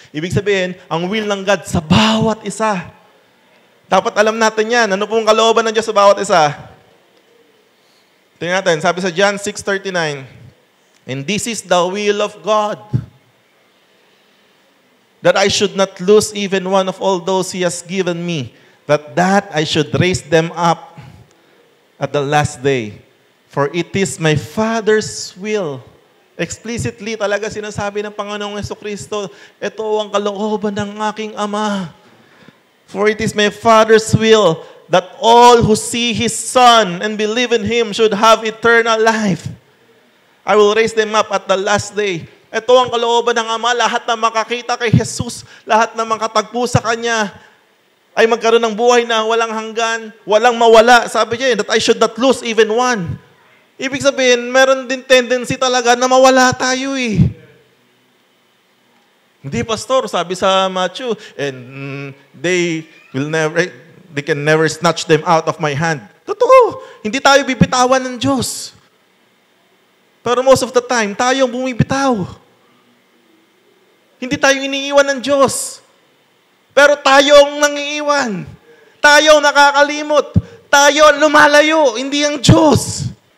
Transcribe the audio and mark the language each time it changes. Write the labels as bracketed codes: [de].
[tl] Ibig sabihin, ang will ng God sa bawat isa. Dapat alam natin yan. Ano pong kalooban ng Diyos sa bawat isa? Tingnan natin, sabi sa John 6:39, [en] and this is the will of God, that I should not lose even one of all those He has given me, that I should raise them up at the last day. For it is my Father's will. [tl] Explicitly talaga sinasabi ng Panginoong Jesucristo, ito ang kalooban ng aking Ama. [en] For it is my Father's will that all who see His Son and believe in Him should have eternal life. I will raise them up at the last day. [tl] Ito ang kalooban ng Ama, lahat na makakita kay Jesus, lahat na makatagpo sa Kanya, ay magkaroon ng buhay na walang hanggan, walang mawala. Sabi niya, [en] that I should not lose even one. [tl] Ibig sabihin, meron din tendency talaga na mawala tayo eh. Hindi, pastor, sabi sa Matthew, [en] and they can never snatch them out of my hand. [tl] Totoo, hindi tayo bibitawan ng Diyos. Pero [en] most of the time, [tl] tayong bumibitaw. Hindi tayo iniiwan ng Diyos. Pero tayong nangiiwan. Tayong nakakalimot. Tayo lumalayo, hindi ang Diyos.